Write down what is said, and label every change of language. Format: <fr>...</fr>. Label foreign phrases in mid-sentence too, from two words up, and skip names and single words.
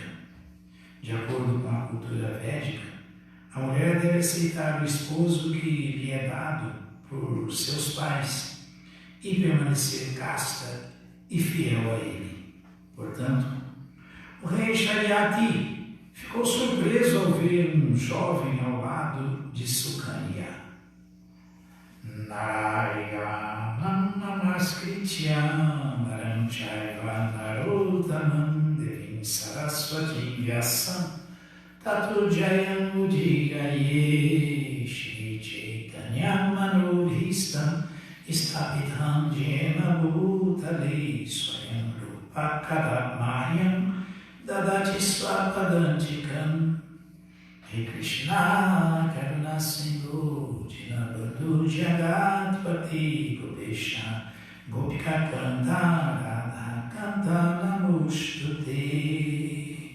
<pt>De acordo com a cultura védica, a mulher deve aceitar o esposo que lhe é dado por seus pais e permanecer casta e fiel a ele. Portanto, o rei Shariati ficou surpreso ao ver um jovem ao lado de Sukanya.</pt> <sa>Narayanam Namaskrityam Naram Chaiva Narottamam Devim Saraswati Vyasam Tato Jayam Udiraye Shri Chaitanya Manobhistam Istapitham Jena Bhutale Swayam Rupa Kadamahyam Dadati Swapadantikam Hare Krishna Karuna Sindhu Dinabandhu Jagatpati Gopesha Gopika Kanta Radha Kanta Namostute</sa>